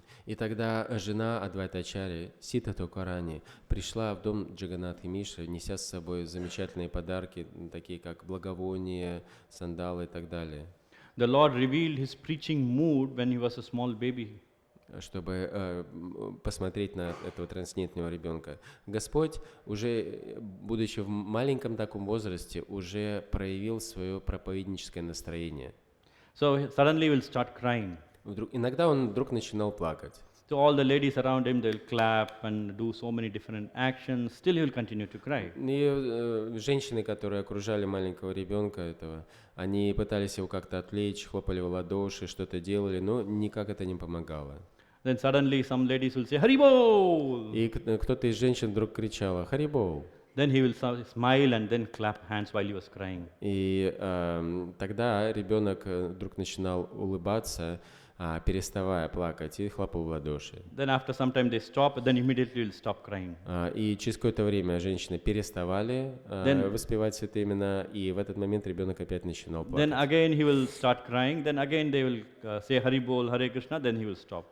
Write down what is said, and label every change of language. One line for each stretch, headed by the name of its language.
Russian: И тогда жена Адвайтачари, Сита Тхакурани, пришла в дом Джаганнатхи Мишры, неся с собой замечательные подарки, такие как благовония, сандалы и так далее.
English: The Lord revealed his preaching mood when he was a small baby.
Russian: Чтобы посмотреть на этого трансцендентного ребенка. Господь, уже будучи в маленьком таком возрасте, уже проявил свое проповедническое настроение.
English: So suddenly he will start crying.
Russian: Иногда он вдруг начинал плакать.
English: So all the ladies around him, they'll clap and do so many different actions. Still he will continue to cry.
Russian: И женщины, которые окружали маленького ребенка этого, они пытались его как-то отвлечь, хлопали в ладоши, что-то делали, но никак это не помогало.
English: Then suddenly some ladies will say, Haribol!
Russian: И кто-то из женщин вдруг кричал «Харибол!».
English: Then he will smile and then clap hands while he was crying.
Russian: И тогда ребенок вдруг начинал улыбаться, переставая плакать, и хлопал в ладоши.
English: Then after some time they stop, then immediately will stop crying.
Russian: И через какое-то время женщины переставали воспевать святые имена, и в этот момент ребенок опять начинал плакать.
English: Then again he will start crying, then again they will say Haribol, Hare Krishna, then he will stop.